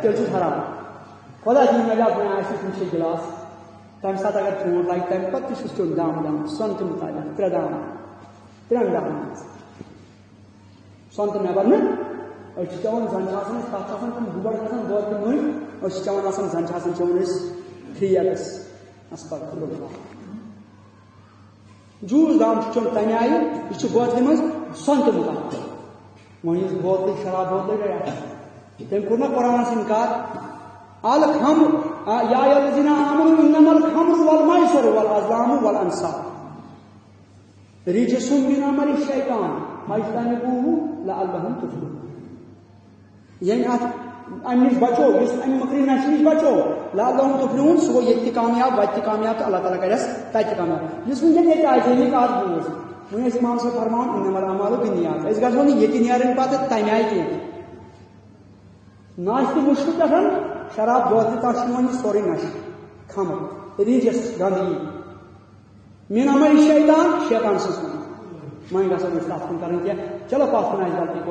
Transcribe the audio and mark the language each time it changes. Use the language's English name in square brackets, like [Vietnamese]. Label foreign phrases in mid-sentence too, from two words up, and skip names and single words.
[Kashmiri] تیٚلہِ چھُس حرام خدا دِیِن نجات وۄنۍ آسہِ کُنہِ شیٚیہِ گِلاس تمہِ ساتہٕ اگر ژوٗنٛٹھ لگہِ تمہِ پتہٕ تہِ چھُس چیوٚن دام دام سۄنتہٕ مُطابق 3 دام 3 دامن منٛز سۄنتہٕ نٮ۪بر نہٕ أسۍ چھِ چٮ۪وان زن چھِ آسان أسۍ تتھ چھِ آسان تِم دُبر کھسان دۄد تہٕ مٔنٛزۍ أسۍ چھِ چٮ۪وان آسان زن چھِ آسان چٮ۪وان أسۍ 3x استغفراللہ جوٗس دام چھُ چٮ۪وان تمہِ آیہِ یہِ چھُ بوتلہِ منٛز سۄنتہٕ مُطابق وۄنۍ یُس بوتلٕے شراب بوتلٕے گٔے تٔمۍ کوٚر نا قرآنس انکار [Arabic] الخمر یا ایھا الذین آمنوا انما الخمر والمیسر والازلام والانصاب رجس من عمل الشیطان فاجتنبوه لعلکم تفلحون [Kashmiri] یعنی ات امہ نش بچو یس امہ مکری نشہ نش بچو [Arabic] لعلکم تفلحون [Kashmiri] سہ گو ییٚتہِ تہِ کامیاب وتہِ تہِ کامیاب تو اللہ تعالیٰ کرس تتہِ کامیاب یس وٕنکٮ۪ن ییٚتہِ آیہِ تیٚلہِ کتھ بوز وۄنۍ ٲسۍ امام صٲب فرمان [Arabic] انما الاعمال بالنیات [Kashmiri] أسۍ گژھو نہٕ ییٚتہِ نیرٕنۍ پتہٕ تمہِ آیہِ کینٛہہ ناشتہٕ مُشکہٕ پٮ۪ٹھ شراب بوتلہِ تتھ چھُ یِوان یہِ سورُے نشہٕ خمر ریٖجس گندگی [Arabic] من عمل شیطان [Kashmiri] شیطان سٕنٛز کٲم وۄنۍ گژھو نہٕ أسۍ تتھ کُن کرٕنۍ کینٛہہ چلو پتھ کُن آسہِ غلطی